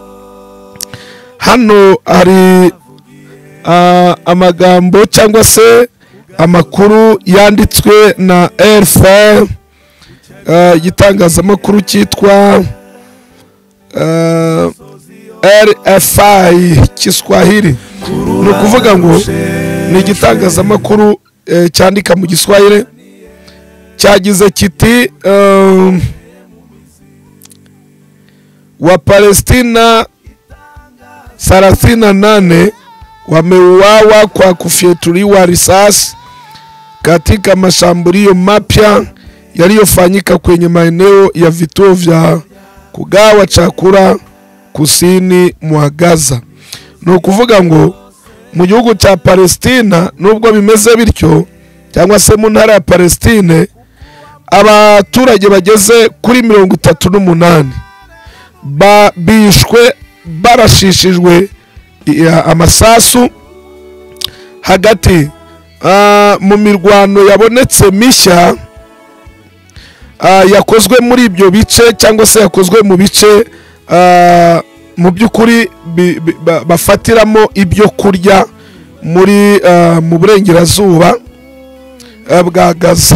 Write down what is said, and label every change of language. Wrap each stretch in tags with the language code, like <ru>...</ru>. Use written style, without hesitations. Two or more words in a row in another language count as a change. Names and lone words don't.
<rw>Hano hari amagambo cyangwa se amakuru yanditswe na RFI, igitangazamakuru cyitwa RFI Kiswahili. Ni ukuvuga ngo ni igitangazamakuru cyandika mu Giswahili, cyagize kiti</rw> <sw>wa Palestina 38 wameuawa kwa kufyatuliwa risasi katika mashambulio mapya yaliyofanyika kwenye maeneo ya vituo vya kugawa chakula kusini mwa Gaza.</sw> <rw>Ni ukuvuga ngo mu gihugu cya Palestina nubwo bimeze bityo, cyangwa se mu ntara ya Palestine, abaturage bageze kuri 38 bishwe barashishijwe amasasu hagati mu mirwano yabonetse mishya yakozwe muri ibyo bice, cyangwa se yakozwe mu bice mu by'ukuri bafatiramo ibyo kurya muri mu burengerazuba bwa Gaza.</rw>